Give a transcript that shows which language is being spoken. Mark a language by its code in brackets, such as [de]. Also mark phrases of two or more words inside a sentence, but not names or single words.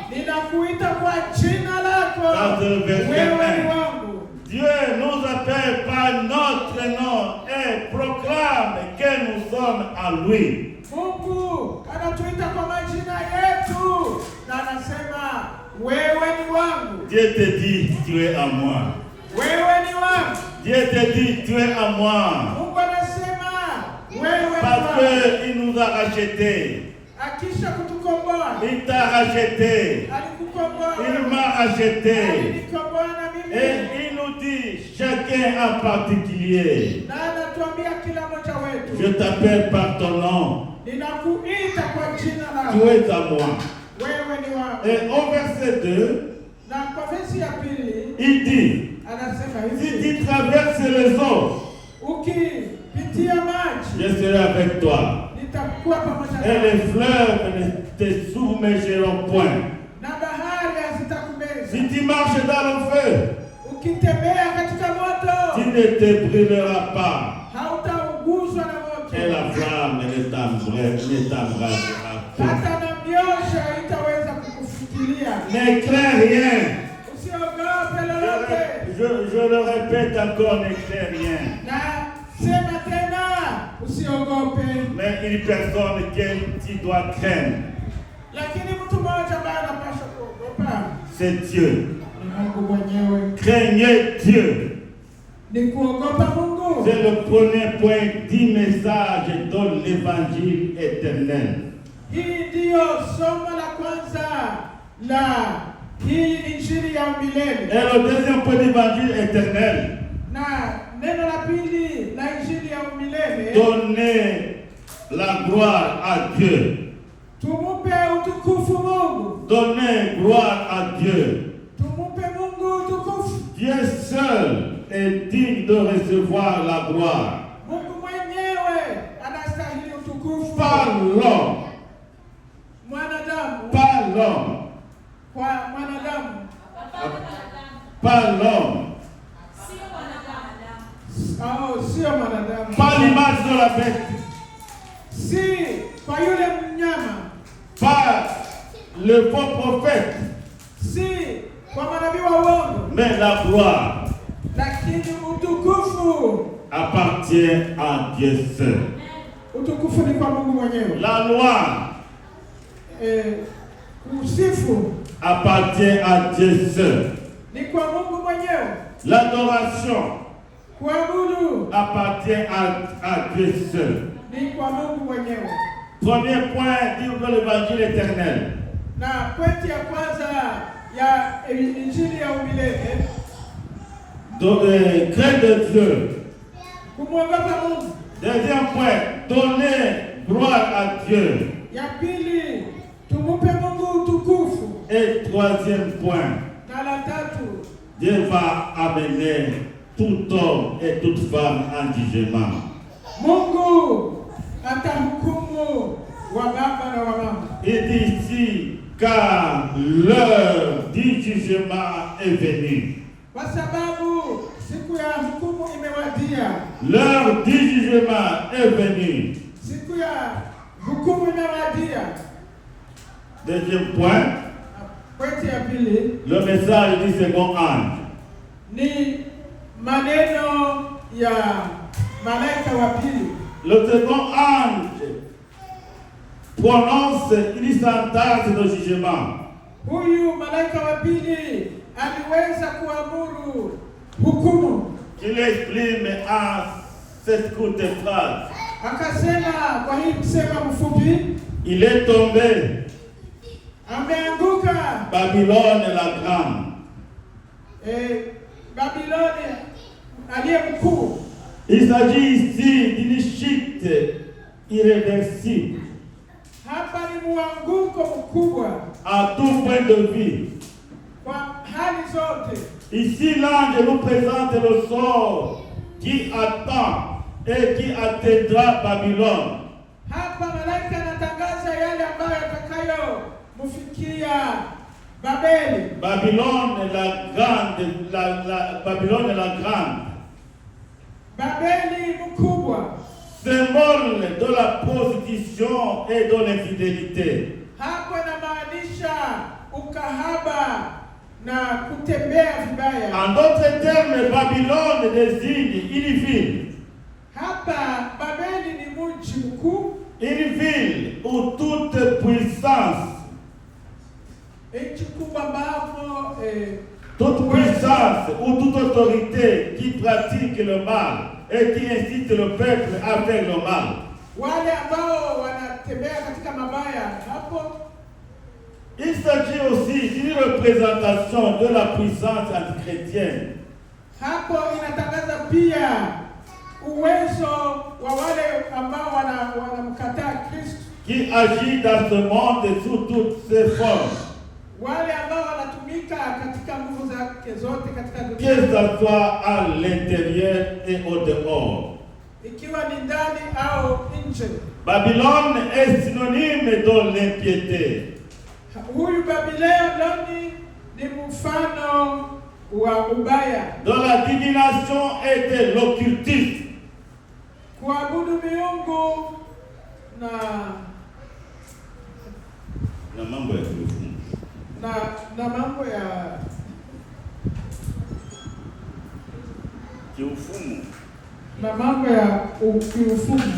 [fr] Dans le verset 1, Dieu nous appelle par notre nom et proclame que nous sommes à lui. Dieu te dit, tu es à moi. Dieu te dit, tu es à moi. [sw] Mungu anasema wewe [fr] Parce qu'il nous a rachetés. [sw] akisha kutukomboa. [fr] Il t'a racheté. [sw] Alikukomboa. [fr] Il m'a racheté. [sw] Alinikomboa na mimi. [fr] Et il nous dit, chacun en particulier, [sw] Na anatuambia kila mmoja wetu. [fr] je t'appelle par ton nom. [sw] Ninakuita kwa jina [fr] Tu [sw] lako. [fr] es à moi. [sw] Wewe ni wangu. [fr] Et au verset 2, [sw] Na kwa versi ya pili [fr] il dit, [sw] anasema [fr] si [sw] hivi. [fr] tu traverses les eaux, [sw] Ukipitia maji [fr] je serai avec toi. [sw] nitakuwa pamoja [fr] Et [sw] nawe. [fr] les fleuves ne te submergeront point. [sw] Na bahari hazitakumeza. [fr] Si tu marches dans le feu, [sw] Ukitembea katika moto [fr] tu ne te brûleras pas. [sw] hautauguzwa na moto. [fr] Et la flamme ne t'embrasera point. [sw] Hata na miosho haitaweza kukufikiria. [fr] Ne crains rien. [sw] Usiogope lolote. [fr] Je le répète encore, ne crains rien. [sw] Na sema tena usiogope. [fr] Mais une personne que tu dois craindre, [sw] Lakini mtu mmoja ambaye anapaswa kuogopa [fr] c'est Dieu. [sw] ni Mungu mwenyewe. [fr] Craignez Dieu. [sw] Ni kuogopa Mungu. [fr] C'est le premier point du message de l'évangile éternel. [sw] Hii ndiyo somo la kwanza la hii injili ya milele. [fr] Et le deuxième point d'évangile éternel, [sw] Na neno la pili la injili ya milele, [fr] donner la gloire à Dieu. [sw] tumupe utukufu Mungu. [fr] Donner gloire à Dieu. [sw] Tumupe Mungu utukufu. [fr] Dieu seul est digne de recevoir la gloire. [sw] Mungu mwenyewe anastahili utukufu. [fr] Pas l'homme. [sw] Mwanadamu. [fr] Pas l'homme. [sw] Kwa mwanadamu. [fr] Pas l'homme. [sw] Sio mwanadamu. [fr] Pas l'image de la bête. [sw] Si kwa yule mnyama. [fr] Pas le faux prophète. [sw] Si kwa manabii wa uongo. [fr] Mais la gloire [sw] Lakini utukufu [fr] appartient à Dieu seul. [sw] utukufu ni kwa Mungu mwenyewe. [fr] La loi [sw] Usifu [fr] appartient à Dieu seul. [sw] ni kwa Mungu mwenyewe. [fr] L'adoration [sw] Kuabudu [fr] appartient à Dieu seul. [sw] ni kwa Mungu mwenyewe. [fr] Premier point de l'évangile éternel. [sw] Na pointi ya kwanza ya injili ya umilele, [fr] Craindre Dieu. [sw] kumwogopa Mungu. [fr] Deuxième point, donner gloire à Dieu. [sw] Ya pili, tumupe Mungu utukufu. [fr] Et troisième point, [sw] Na la tatu, [fr] Dieu va amener tout homme et toute femme en jugement. [sw] Mungu atahukumu wa baba na wa mama. [fr] Il dit ici, car l'heure du jugement est venue. [sw] Kwa sababu siku ya hukumu imewadia. [fr] L'heure du jugement est venue. [sw] Siku ya hukumu imewadia. [fr] Deuxième point, [sw] Pointi ya pili [fr] le message du second ange. [sw] ni maneno ya malaika wa pili. [fr] Le second ange prononce une sentence de jugement. [sw] Huyu malaika wa pili aliweza kuamuru hukumu. [fr] Il exprime en cette courte phrase. [sw] Akasema kwa hii msema mfupi, [fr] Il est tombé, [sw] ameanguka [fr] Babylone la grande. [sw] Babiloni aliye mkuu. [fr] Il s'agit ici d'une chute irréversible [sw] Hapa ni mwanguko mkubwa [fr] à tout point de vue. [sw] kwa hali zote. [fr] Ici, l'ange nous présente le sort qui attend et qui atteindra Babylone. [sw] Hapa malaika anatangaza yale ambayo yatakayo mfikia Babeli. [fr] Babylone la grande, Babylone la grande. [sw] Babeli mkubwa. [fr] Symbole de la prostitution et de l'infidélité. [sw] Hapo inamaanisha ukahaba na kutembea vibaya. [fr] En d'autres termes, Babylone désigne une ville. [sw] Hapa Babeli ni mji mkuu. [fr] Une ville où toute puissance, [sw] Nchi kubwa ambapo [fr] toute puissance puissance ou toute autorité qui pratique le mal et qui incite le peuple à faire le mal. [sw] Wale ambao wanatembea katika mabaya hapo. [fr] Il s'agit aussi d'une représentation de la puissance antichrétienne. [sw] Hapo inatangaza pia uwezo wa wale ambao wanamkataa Kristo, [fr] qui agit dans ce monde sous toutes ses formes. [sw] Wale ambao wanatumika katika nguvu zake zote katika dunia. [fr] Que ce soit à l'intérieur et au dehors. [sw] Ikiwa ni ndani au nje. [fr] Babylone est synonyme de l'impiété. [sw] Huyu Babiloni ni mfano wa ubaya. [fr] De la divination et de l'occultisme. [sw] Kuabudu miungu na mambo ya kiufumu. Na mambo ya kiufumu. Na mambo ya kiufumu.